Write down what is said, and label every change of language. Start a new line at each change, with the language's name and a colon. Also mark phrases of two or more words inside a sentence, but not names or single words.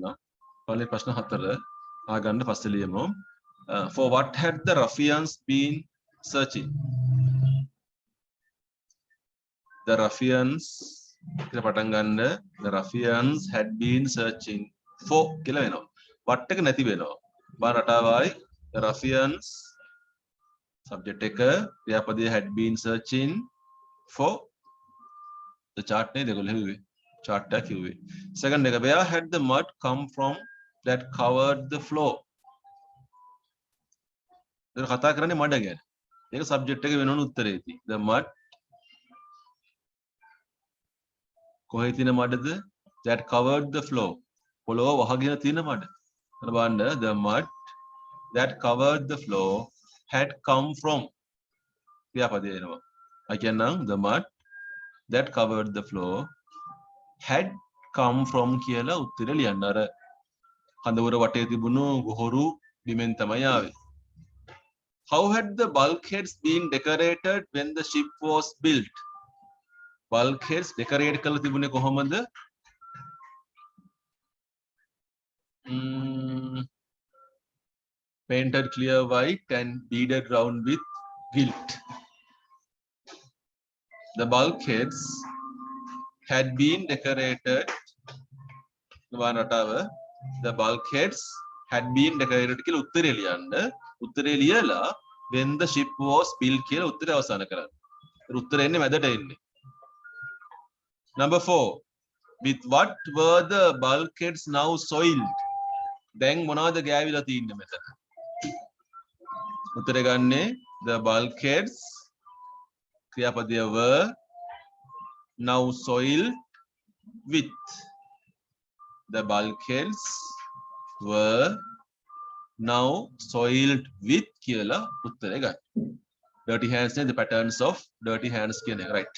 Sinhala: පළවෙනි ප්‍රශ්න හතර ආගන්න පස්සේ ලියමු.
English: For what had the ruffians been searching? The ruffians
Sinhala: කියලා පටන් ගන්න.
English: The ruffians had been searching for
Sinhala: කියලා වෙනවා. what එක නැති වෙනවා. බාන රටාවයි
English: the ruffians
Sinhala: subject එක ක්‍රියාපදයේ
English: had been searching for the chart
Sinhala: නේ දෙකොල්ල හෙව්වේ. chart එක කිව්වේ.
English: second එක where had the mud come from? that covered the floor.
Sinhala: ඒක කතා කරන්නේ මඩ ගැන. ඒක සබ්ජෙක්ට් එක වෙනවන උත්තරේදී.
English: The mud
Sinhala: කොහේ තියෙන මඩද?
English: That covered the floor.
Sinhala: පොළොව වහගෙන තියෙන මඩ. අර බලන්න
English: the mud that covered the floor had come from
Sinhala: ක්‍රියාපදේ එනවා.
English: I කියන්නම් the mud that covered the floor had come from
Sinhala: කියලා උත්තරේ ලියන්න. අර කඳවුර වටේ තිබුණු ගොහරු බිමෙන් තමයි ආවේ.
English: How had the bulkheads been decorated when the ship was built?
Sinhala: Bulkheads decorate කරලා තිබුණේ කොහොමද?
English: Painted clear white and beaded round with gilt. The bulkheads had been decorated. The bulkheads had been decorated
Sinhala: කියලා උත්තරේ ලියන්න. උත්තරේ ලියලා
English: when the ship was built
Sinhala: කියලා උත්තරේ අවසන් කරන්න. උත්තරේ එන්නේ මැදට එන්නේ.
English: Number 4. With what were the bulkheads now soiled?
Sinhala: දැන් මොනවද ගෑවිලා තින්නේ මෙතන? උත්තරේ ගන්නේ
English: the bulkheads
Sinhala: ක්‍රියාපදය
English: were now soiled with. The bulkheads were now soiled with
Sinhala: කියලා උත්තරේ ගන්න.
English: Dirty hands නේ the patterns of dirty hands
Sinhala: කියන එක
English: right.